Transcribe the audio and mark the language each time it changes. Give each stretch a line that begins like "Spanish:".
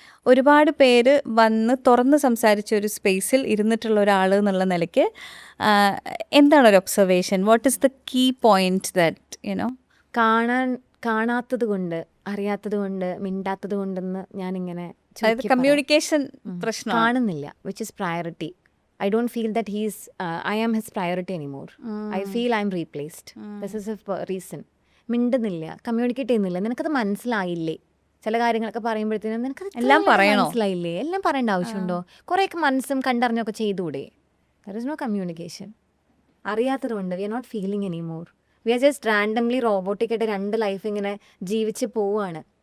Malayalam: ഒരുപാട് പേര് വന്ന് തുറന്ന് സംസാരിച്ച ഒരു സ്പേസിൽ ഇരുന്നിട്ടുള്ള ഒരാൾ എന്നുള്ള നിലയ്ക്ക് എന്താണ് ഒരു observation?
English: What is the key point that you know?
Malayalam: കാണാത്തത് കൊണ്ട്, അറിയാത്തത് കൊണ്ട്, മിണ്ടാത്തത് കൊണ്ടെന്ന് ഞാനിങ്ങനെ കമ്മ്യൂണിക്കേഷൻ പ്രശ്നം കാണുന്നില്ല.
English: Which is priority. I don't feel that I am his priority anymore. I feel I am replaced. This is a reason.
Malayalam: മിണ്ടുന്നില്ല, കമ്മ്യൂണിക്കേറ്റ് ചെയ്യുന്നില്ല. നിനക്കത് മനസ്സിലായില്ലേ? ചില കാര്യങ്ങളൊക്കെ പറയുമ്പോഴത്തേനും നിനക്കത് എല്ലാം പറയണോ? മനസ്സിലായില്ലേ? എല്ലാം പറയേണ്ട ആവശ്യമുണ്ടോ? കുറേയൊക്കെ മനസ്സും കണ്ടറിഞ്ഞൊക്കെ ചെയ്തുകൂടെ?
English: There is no communication.
Malayalam: അറിയാത്തത് കൊണ്ട്
English: We are not feeling anymore. We are just randomly robotic
Malayalam: ആയിട്ട് രണ്ട് ലൈഫ് ഇങ്ങനെ ജീവിച്ച് പോവുകയാണ്.